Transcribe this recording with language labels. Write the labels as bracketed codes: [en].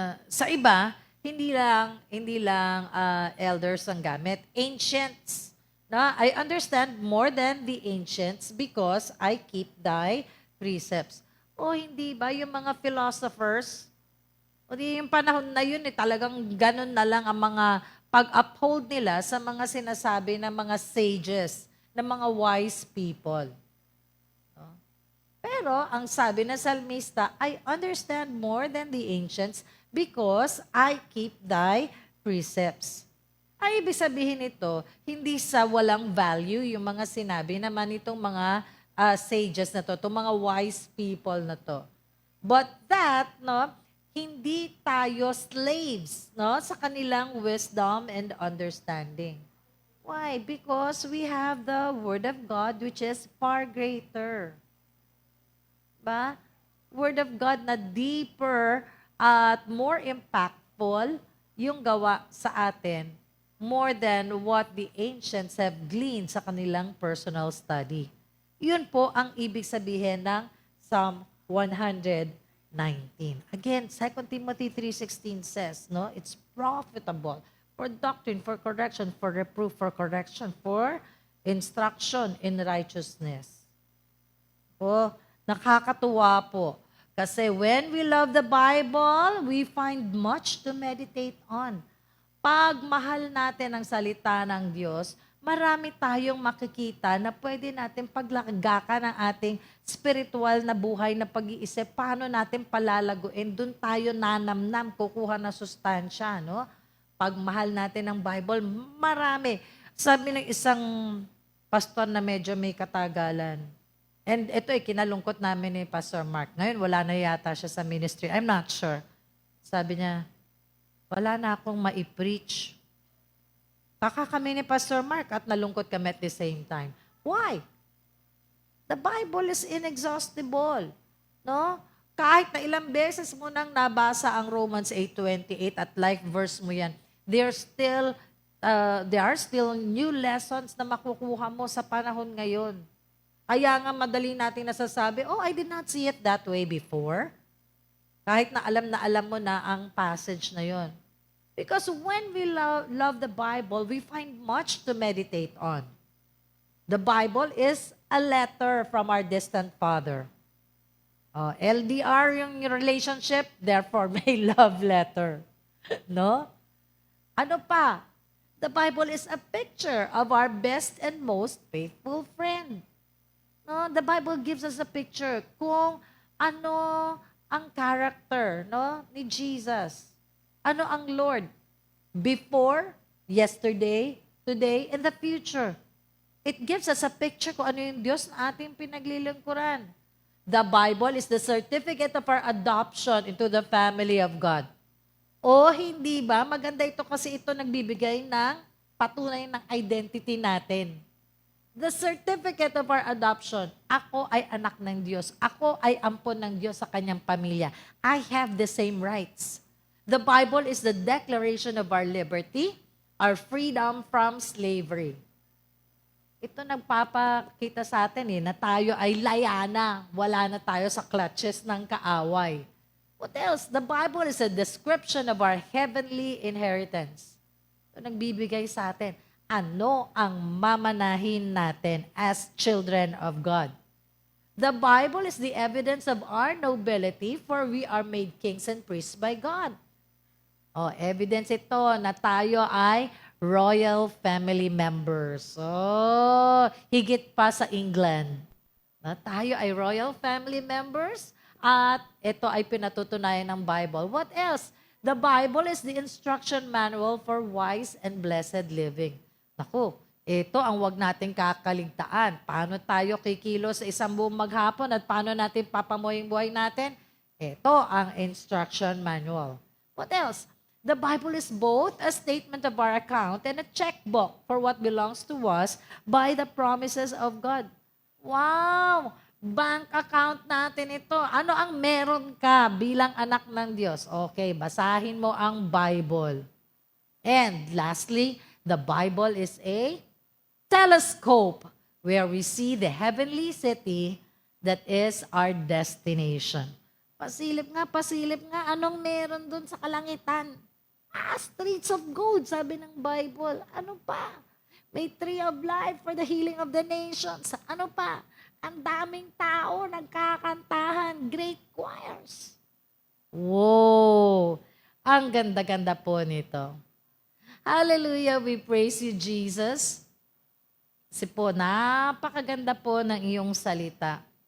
[tl] Sa iba, hindi lang elders ang gamit. [en] Ancients. Na, I understand more than the ancients because I keep thy precepts. [tl] O hindi ba yung mga philosophers, o di yung panahon na yun, talagang ganun na lang ang mga pag-uphold nila sa mga sinasabi ng mga sages, ng mga wise people. No? Pero ang sabi ng salmista, [en] I understand more than the ancients because I keep thy precepts. [tl] Ay, ibig sabihin nito, hindi sa walang value yung mga sinabi naman itong mga sages na to, itong mga wise people na to. [en] But that, no, [tl] hindi tayo [en] slaves, no, [tl] sa kanilang [en] wisdom and understanding. Why? Because we have the Word of God which is far greater. Ba? Word of God na deeper at more impactful [tl] yung gawa sa atin [en] more than what the ancients have gleaned [tl] sa kanilang [en] personal study. [tl] Yun po ang ibig sabihin ng Psalm 119. [en] Again, 2 Timothy 3:16 says, no, it's profitable for doctrine, for correction, for reproof, for correction, for instruction in righteousness. [tl] Po, nakakatuwa po. Kasi [en] when we love the Bible, we find much to meditate on. [tl] Pag mahal natin ang salita ng Diyos, marami tayong makikita na pwede natin paglagakan ng ating spiritual na buhay na pag-iisip. Paano natin palalaguin? Doon tayo nanamnam, kukuha na sustansya, no? Pag mahal natin ang Bible, marami. Sabi ng isang pastor na medyo may katagalan, And ito kinalungkot namin ni Pastor Mark. Ngayon, wala na yata siya sa ministry. [en] I'm not sure. [tl] Sabi niya, wala na akong mai-preach. Kaka kami ni Pastor Mark at nalungkot kami [en] at the same time. Why? The Bible is inexhaustible. [tl] No? Kahit na ilang beses mo nang nabasa ang Romans 8:28 at like verse mo yan, [en] there are still new lessons [tl] na makukuha mo sa panahon ngayon. Kaya nga madali natin nasasabi, [en] oh, I did not see it that way before. [tl] Kahit na alam mo na ang passage na yon. [en] Because when we love the Bible, we find much to meditate on. The Bible is a letter from our distant Father. [tl] LDR yung relationship, therefore may love letter. No? Ano pa? [en] The Bible is a picture of our best and most faithful friend. No, the Bible gives us a picture [tl] kung ano ang [en] character, no, ni Jesus. [tl] Ano ang [en] Lord? Before, yesterday, today, and the future. It gives us a picture [tl] kung ano yung Diyos na ating pinaglilingkuran. [en] The Bible is the certificate of our adoption into the family of God. [tl] O hindi ba? Maganda ito kasi ito nagbibigay ng patunay ng identity natin. [en] The certificate of our adoption. [tl] Ako ay anak ng Diyos. Ako ay ampon ng Diyos sa kanyang pamilya. [en] I have the same rights. The Bible is the declaration of our liberty, our freedom from slavery. [tl] Ito nagpapakita sa atin na tayo ay laya na. Wala na tayo sa clutches ng kaaway. [en] What else? The Bible is a description of our heavenly inheritance. [tl] Ito nagbibigay sa atin. Ano ang mamanahin natin [en] as children of God? The Bible is the evidence of our nobility, for we are made kings and priests by God. [tl] Evidence ito na tayo ay royal family members. Higit pa sa England. Na tayo ay royal family members at ito ay pinatutunayan ng Bible. [en] What else? The Bible is the instruction manual for wise and blessed living. [tl] Naku, ito ang wag nating kakaligtaan. Paano tayo kikilos sa isang buong maghapon at paano natin papamuhay buhay natin? Ito ang instruction manual. [en] What else? The Bible is both a statement of our account and a checkbook for what belongs to us by the promises of God. [tl] Wow! Bank account natin ito. Ano ang meron ka bilang anak ng Diyos? Okay, basahin mo ang Bible. [en] And lastly, the Bible is a telescope where we see the heavenly city that is our destination. [tl] Pasilip nga. Anong meron dun sa kalangitan? Streets of gold, sabi ng Bible. Ano pa? May tree of life for the healing of the nations. Ano pa? Ang daming tao nagkakantahan. [en] Great choirs. Wow! [tl] Ang ganda-ganda po nito. Hallelujah, [en] we praise you, [tl] Jesus. Kasi po, napakaganda po ng iyong salita.